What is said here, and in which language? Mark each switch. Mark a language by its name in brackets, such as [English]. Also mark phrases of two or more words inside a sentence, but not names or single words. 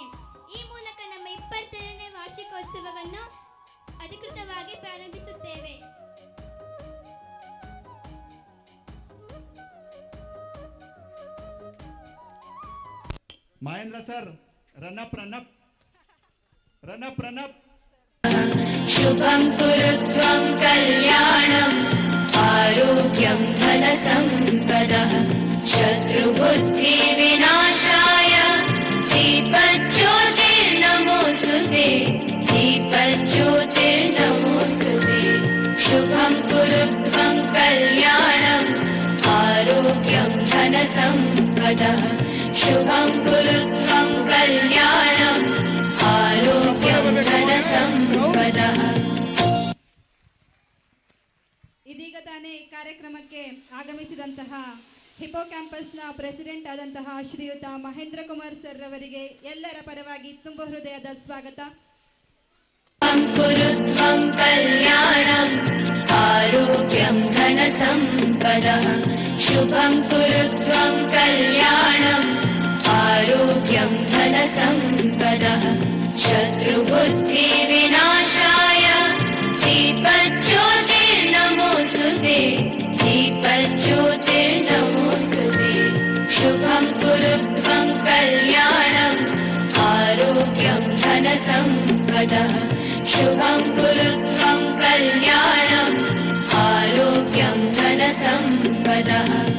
[Kannada] ಈ ಮೂಲಕ ನಮ್ಮ 22ನೇ ವಾರ್ಷಿಕೋತ್ಸವವನ್ನು ಅಧಿಕೃತವಾಗಿ ಪ್ರಾರಂಭಿಸುತ್ತೇವೆ. ಮಹೇಂದ್ರ ಸರ್, ರನ್ನಪ್. [Sanskrit] शुभं कुरुत्वं कल्याणम् आरोग्यं धनसम्पदः शत्रुबुद्धिविनाशाय दीपज्योतिर्नमोऽस्तुते दीपज्योतिर्नमोऽस्तुते शुभं कुरुत्वं कल्याणम् आरोग्यं धनसम्पदः शुभं कुरुत्वं कल्याणम् आरोग्यं धनसम्पदः. [Kannada] ಇದೀಗ ತಾನೇ ಕಾರ್ಯಕ್ರಮಕ್ಕೆ ಆಗಮಿಸಿದಂತಹ ಹಿಪೋ ಕ್ಯಾಂಪಸ್ನ ಪ್ರೆಸಿಡೆಂಟ್ ಆದಂತಹ ಶ್ರೀಯುತ ಮಹೇಂದ್ರ ಕುಮಾರ್ ಸರ್ ಅವರಿಗೆ ಎಲ್ಲರ ಪರವಾಗಿ ತುಂಬ ಹೃದಯದ ಸ್ವಾಗತ. [Sanskrit] कुरुत्वं कल्याणम् आरोग्यं धनसम्पदः शुभं कुरुत्वं कल्याणम् आरोग्यं धनसम्पदः शत्रुबुद्धिविनाशाय दीपज्योतिर्नमोऽस्तुते दीपज्योतिर्नमोऽस्तुते शुभं कुरुत्वं कल्याणम् आरोग्यं धनसम्पदः शुभं कुरुत्वं कल्याणम् आरोग्यं धनसम्पदः.